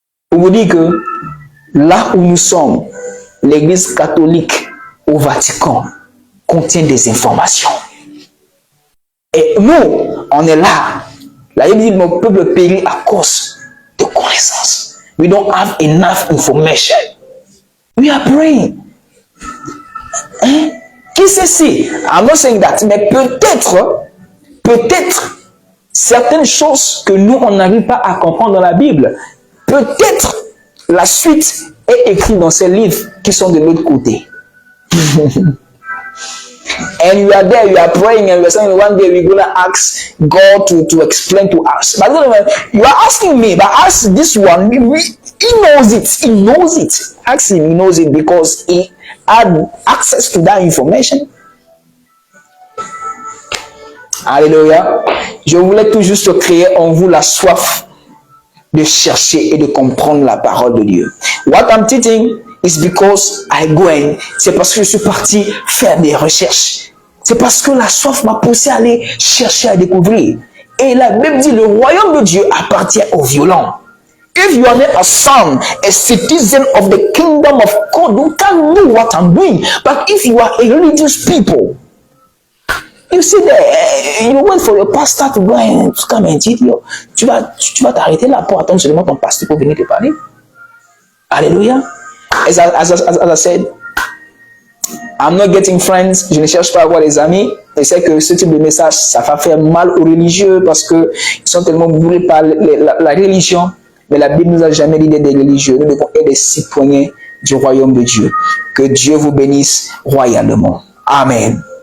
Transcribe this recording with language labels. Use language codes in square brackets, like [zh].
[fr] Pour vous dire que là où nous sommes, l'Église catholique au Vatican contient des informations. Et nous, on est là. La Bible dit que mon peuple périt à cause de connaissances. [en] We don't have enough information. We are praying. [fr] Hein? Qui sait si? [en] I'm not saying that. [fr] Mais peut-être, certaines choses que nous, on n'arrive pas à comprendre dans la Bible, peut-être la suite est écrite dans ces livres qui sont de l'autre côté. [en] And you are there, you are praying, and you are saying one day we're going to ask God to explain to us. But you are asking me, but ask this one, he knows it. He knows it. Ask him, he knows it because he had access to that information. [fr] Alléluia. Je voulais tout juste créer en vous la soif de chercher et de comprendre la parole de Dieu. [en] What I'm teaching is because I go and [fr] c'est parce que je suis parti faire des recherches. C'est parce que la soif m'a poussé à aller chercher à découvrir. Et la Bible dit le royaume de Dieu appartient aux violents. [en] If you are not a son, a citizen of the kingdom of God, you can't know what I'm doing. But if you are a religious people, you see that you wait for your pastor to go and to come and teach you. [fr] Tu vas t'arrêter là pour attendre seulement ton pasteur pour venir te parler. Alléluia. [en] As I said, I'm not getting friends. [fr] Je ne cherche pas à avoir des amis. Et c'est que ce type de message, ça va faire mal aux religieux parce que ils sont tellement bourrés par la religion. Mais la Bible nous a jamais dit d'être des religieux. Nous devons être des citoyens du royaume de Dieu. Que Dieu vous bénisse royalement. Amen.